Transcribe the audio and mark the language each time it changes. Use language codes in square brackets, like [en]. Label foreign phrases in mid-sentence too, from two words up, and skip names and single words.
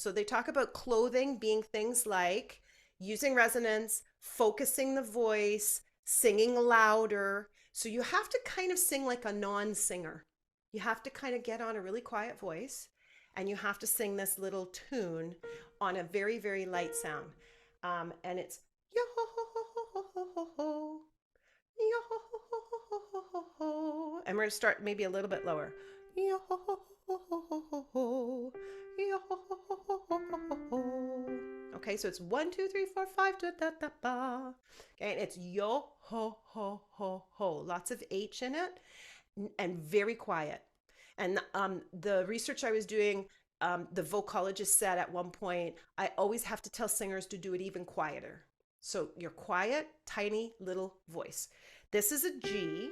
[en] So they talk about clothing being things like using resonance, focusing the voice, singing louder. So you have to kind of sing like a non-singer. You have to kind of get on a really quiet voice, and you have to sing this little tune on a very, very light sound. And it's yo ho ho ho ho ho ho, yo ho ho ho ho ho, and we're gonna start maybe a little bit lower. Yo ho ho ho ho ho ho, yo ho ho ho ho ho ho. Okay, so it's 1, 2, 3, 4, 5 da da da ba. Okay, and it's yo ho ho ho ho. Lots of H in it, and very quiet. And the research I was doing, the vocalogist said at one point, I always have to tell singers to do it even quieter. So your quiet, tiny little voice. This is a G.